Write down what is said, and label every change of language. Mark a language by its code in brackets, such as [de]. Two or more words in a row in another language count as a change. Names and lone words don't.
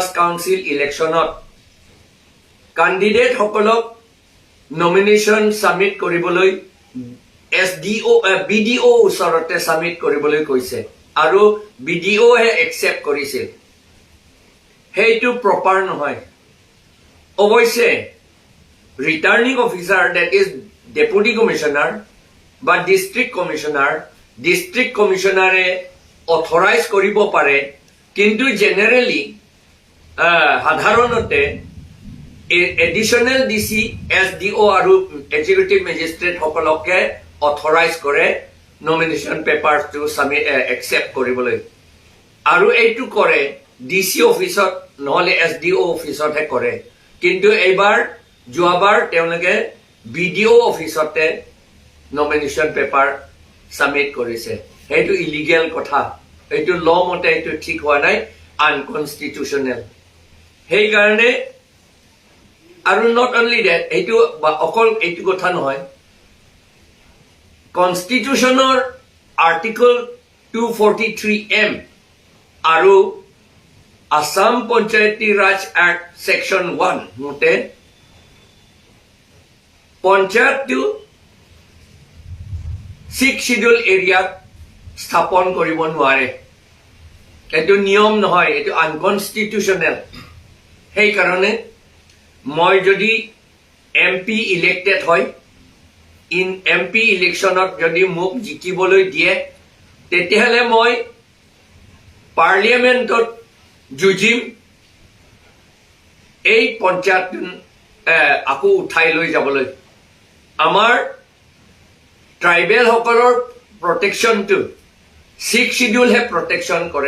[en] council election [as] ক্যান্ডিডেট সকলক [en] nomination submit [as] কৰিবলৈ SDO, BDO ওচৰতে সাবমিট কৰিবলৈ কৈছে আৰু BDO হে একচেপ্ট কৰিছিল হেইটো প্ৰপাৰ নহয় অৱশ্যে [en] returning officer that is deputy commissioner [as] বা [en] district commissioner [as] অথৰাইজ কৰিব পাৰে কিন্তু জেনাৰেলি সাধাৰণতে [en] additional DC SDO [as] আৰু [en] executive magistrate [as] সকলকে authorize কৰে [en] nomination papers to submit accept [as] কৰিবলৈ আৰু এইটো কৰে DC অফিসত নহলে SDO অফিসত হে কৰে কিন্তু এইবাৰ যোৱাবাৰ তেওঁলোকে BDO অফিসতে [en] nomination paper submit [as] কৰিছে এইটো ইলিগেল কথা এইটো ল মতে এইটো ঠিক হোৱা নাই unconstitutional সেই কাৰণে আৰু [en] not only that [as] এইটো অকল এইটো কথা নহয় Constitutional Article 243M আৰু Assam Panchayati Raj Act Section 1 মতে পঞ্চায়তটো [en] 6th schedule area [as] স্থাপন কৰিব নোৱাৰে এটো নিয়ম নহয় এটো আনকনস্টিটিউশনাল সেই কাৰণে মই যদি [en] MP elected [as] হয় [en] in MP election [as] ত যদি মোক জিকিবলৈ দিয়ে তেতিয়াহলে মই পাৰ্লিয়ামেন্টত জুজিম এই পঞ্চায়ত আকো উঠাই লৈ যাবলৈ আমাৰ ট্ৰাইবেল সকলৰ প্ৰটেকশনটো [en] 6th schedule [as] হে প্ৰটেকশন কৰে